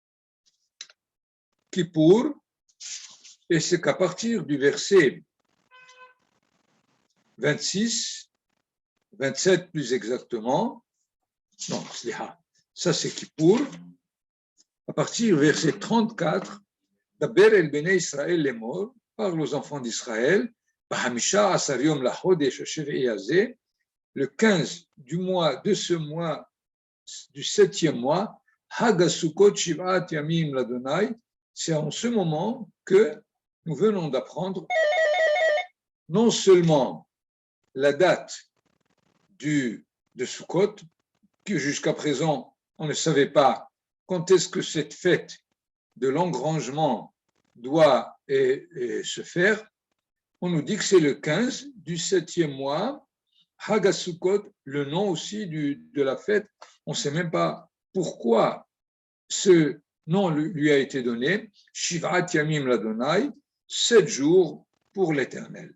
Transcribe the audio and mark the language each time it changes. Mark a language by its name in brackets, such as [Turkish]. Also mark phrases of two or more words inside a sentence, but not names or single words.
[French] Kippour, et c'est qu'à partir du verset 26, 27 plus exactement, non, ça c'est Kippour, à partir du verset 34, [Hebrew] דבר אל בני ישראל לאמר, [French] parle aux enfants d'Israël, [Hebrew] בחמישה עשר יום לחודש השביעי הזה, [French] le 15 du mois, de ce mois, du 7e mois, [Hebrew] חג הסוכות שבעת ימים לה, [French] c'est en ce moment que nous venons d'apprendre non seulement la date de Sukkot, que jusqu'à présent on ne savait pas quand est-ce que cette fête de l'engrangement doit se faire, on nous dit que c'est le 15 du 7e mois, Hagasukot, le nom aussi de la fête, on ne sait même pas pourquoi ce nom lui a été donné, [Hebrew] שבעת ימים לה, [French] 7 jours pour l'Éternel.